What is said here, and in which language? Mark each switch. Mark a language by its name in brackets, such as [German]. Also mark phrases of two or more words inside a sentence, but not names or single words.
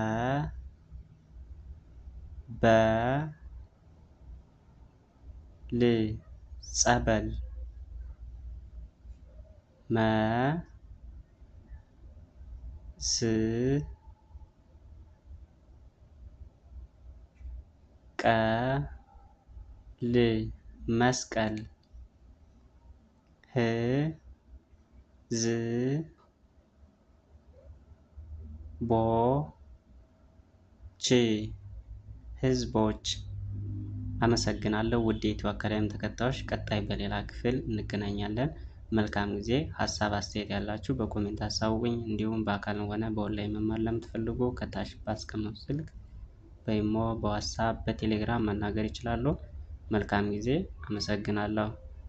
[Amharic] በ ል ጸበል። መ ስ ቀ ል መስቀል። ህ ዝ ቦ ች ህዝቦች። አመሰግናለሁ ውድ የኢትዮ አካዳሚ ተከታዮች። ቀጣይ በሌላ ክፍል እንገናኛለን። መልካም ጊዜ። ሀሳብ አስተያየት ያላችሁ በኮሜንት አሳውቁኝ። እንዲሁም በአካል ሆነ በኦንላይን መማር ለምትፈልጉ ከታች ባስቀመጡት ስልክ በኢሞ፣ በዋትስአፕ፣ በቴሌግራም መናገር ይችላሉ። መልካም ጊዜ። አመሰግናለሁ።